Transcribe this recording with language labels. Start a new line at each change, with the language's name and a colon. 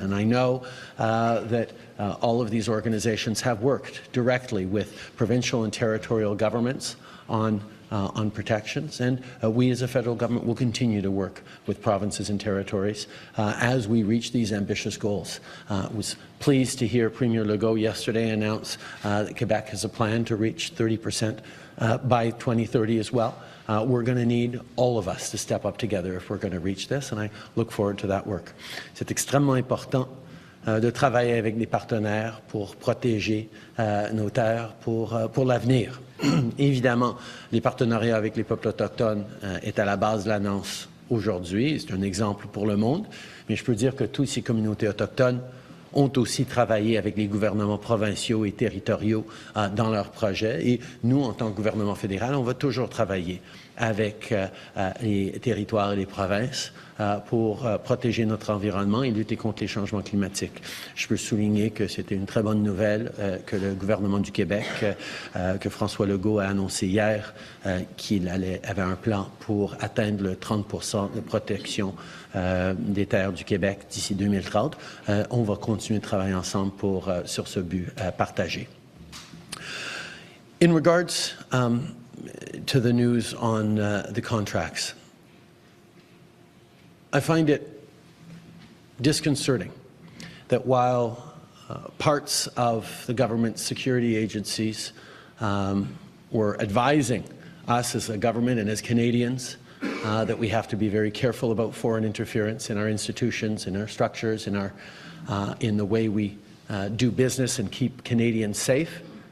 English: And I know that all of these organizations have worked directly with provincial and territorial governments on protections, and we as a federal government will continue to work with provinces and territories as we reach these ambitious goals. I was pleased to hear Premier Legault yesterday announce that Quebec has a plan to reach 30% by 2030 as well. We're going to need all of us to step up together if we're going to reach this, and I look forward to that work.
French: C'est extrêmement important de travailler avec des partenaires pour protéger nos terres pour l'avenir. Évidemment, les partenariats avec les peuples autochtones est à la base de l'annonce aujourd'hui. C'est un exemple pour le monde, mais je peux dire que toutes ces communautés autochtones ont aussi travaillé avec les gouvernements provinciaux et territoriaux dans leurs projets. Et nous, en tant que gouvernement fédéral, on va toujours travailler avec les territoires et les provinces pour protéger notre environnement et lutter contre les changements climatiques. Je peux souligner que c'était une très bonne nouvelle que le gouvernement du Québec, que François Legault a annoncé hier, qu'il avait un plan pour atteindre le 30% de protection des terres du Québec d'ici 2030. On va continuer de travailler ensemble sur ce but partagé.
English: In regards to the news on the contracts, I find it disconcerting that while parts of the government security agencies were advising us as a government and as Canadians that we have to be very careful about foreign interference in our institutions, in our structures, in the way we do business and keep Canadians safe,